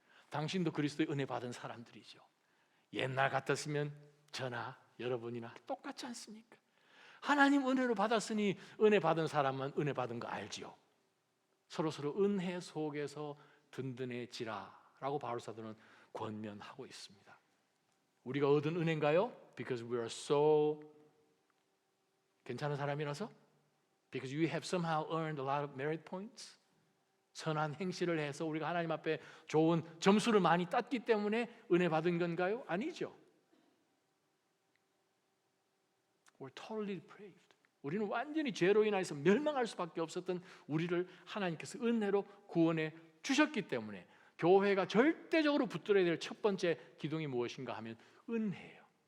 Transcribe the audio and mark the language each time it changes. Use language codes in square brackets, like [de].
[ko] 당신도 그리스도의 은혜 받은 사람들이죠. 옛날 같았으면 저나 여러분이나 똑같지 않습니까? 하나님 은혜로 받았으니 은혜 받은 사람은 은혜 받은 거 알지요. 서로 은혜 속에서 든든해지라라고 바울 사도는 권면하고 있습니다. 우리가 얻은 은혜인가요? [en] Because we are so [ko] 괜찮은 사람이라서? [en] Because you have somehow earned a lot of merit points? [ko] 선한 행실을 해서 우리가 하나님 앞에 좋은 점수를 많이 땄기 때문에 은혜 받은 건가요? 아니죠. [en] We're totally depraved. [ko] 우리는 완전히 죄로 인해서 멸망할 수밖에 없었던 우리를 하나님께서 은혜로 구원해 주셨기 때문에 교회가 절대적으로 붙들어야 될 첫 번째 기둥이 무엇인가 하면 은혜예요.